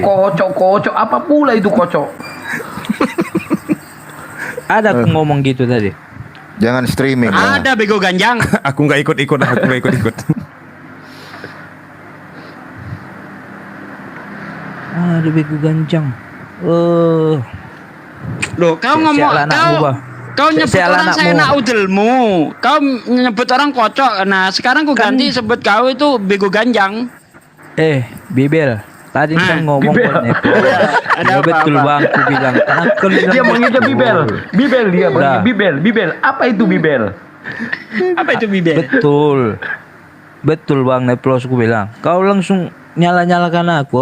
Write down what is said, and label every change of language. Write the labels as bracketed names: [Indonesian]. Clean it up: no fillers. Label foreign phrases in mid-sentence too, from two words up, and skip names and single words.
[Indonesian] Kocok apa pula itu kocok? Ada aku ngomong gitu tadi. Jangan streaming ya. Ada bego ganjang. Aku nggak ikut-ikut, aku nggak ikut-ikut. Ada begu ganjang. Loh, kau ngomong kau nyebut Sial orang anakmu. saya nak udelmu. Kau nyebut orang kocok. Nah, sekarang ku ganti sebut kau itu bego ganjang. Bibel. Tadi Nah, kan ngomong Bibel. kok Nepo. Ada Ya betul apa-apa. bang, aku bilang. Karena aku bilang Dia manggilnya betul. Bibel. Bibel dia Udah. manggil Bibel. Apa itu Bibel? Apa itu bibel? Betul. Betul bang Neplos aku bilang. Kau langsung nyala-nyalakan aku.